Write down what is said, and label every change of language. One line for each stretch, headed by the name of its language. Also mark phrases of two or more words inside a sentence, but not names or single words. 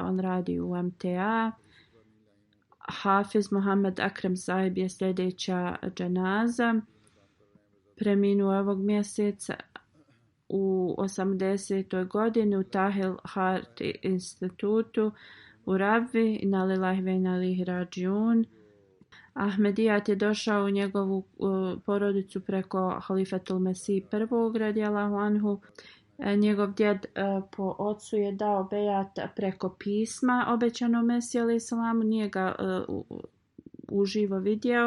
Bosnian: On radi u MTA. Hafiz Mohamed Akrem Sahib je sljedeća dženaza. Preminuo ovog mjeseca u 80. godini u Tahil Heart institutu u Rabvi.
Arabic: إنا لله وإنا إليه راجعون.
Bosnian: Ahmedijat je došao u njegovu porodicu preko Halifatul Mesih I
Arabic: رضي الله عنه.
Bosnian: Njegov djed po ocu je dao bejat preko pisma obećanom Mesiju
Arabic: عليه السلام,
Bosnian: nije ga uživo vidio.